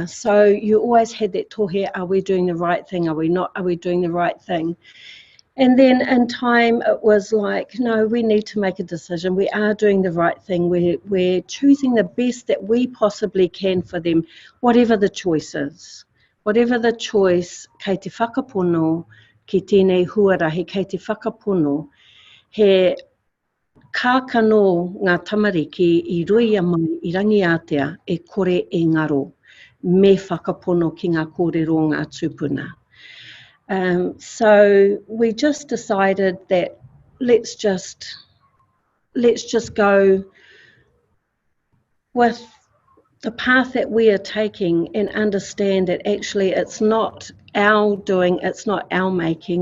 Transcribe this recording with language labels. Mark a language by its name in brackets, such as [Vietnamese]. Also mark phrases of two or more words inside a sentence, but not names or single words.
[English] So you always had that tohe, are we doing the right thing? Are we not? Are we doing the right thing? And then in time, it was like, no, we need to make a decision. We are doing the right thing. We're choosing the best that we possibly can for them, whatever the choice is. Whatever the choice, [Māori] kei te whakapono, ki tēnei huarahi, kei te whakapono, he kākano ngā tamariki i ruia mai i rangi atea e kore e ngaro, me whakapono ki ngā kōrero ngā tūpuna. [English] So we just decided that let's just go with the path that we are taking and understand that actually it's not our doing, it's not our making.